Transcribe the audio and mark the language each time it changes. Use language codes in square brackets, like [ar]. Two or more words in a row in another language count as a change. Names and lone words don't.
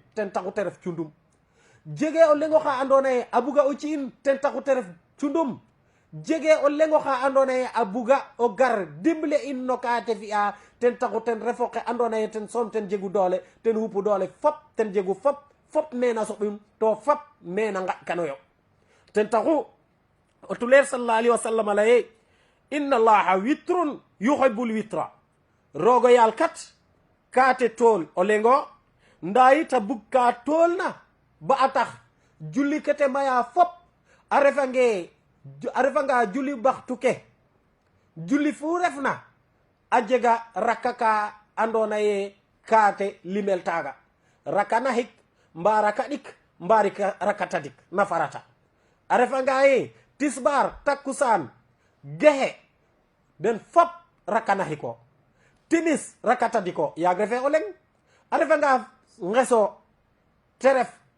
[srr] ten taxu te ref cundum jege o lengo xa andona ye a buga o ci'in ten taxu te ref cundum jege o lengo xa andona ye a buga o gar dimle in no ka te fi'a ten taxu ten refo xe andona ye ten soom ten jegu doole ten wupu doole fop ten jegu fop mena soɓum to fop mena ngaƴ kanoyo ten taxu o tuleer [ar] صلى الله عليه وسلم [srr] laye [ar] إن الله وتر يحب الوتر [srr] rogo yaal kat ka te tool o lengo nda yit a bug ka tool na ba a tax julli kete maya fop a refanga julli baxtu ke julli fu refna a jega rakka ka andona ye kaate limel taga raka naxik mba raka ɗik mba raka tadik na farata a refanga ye tisbar takkusaan gexe den fop raka naxiko timis raka tadiko yaag refe o leng a refanga ngeso te ref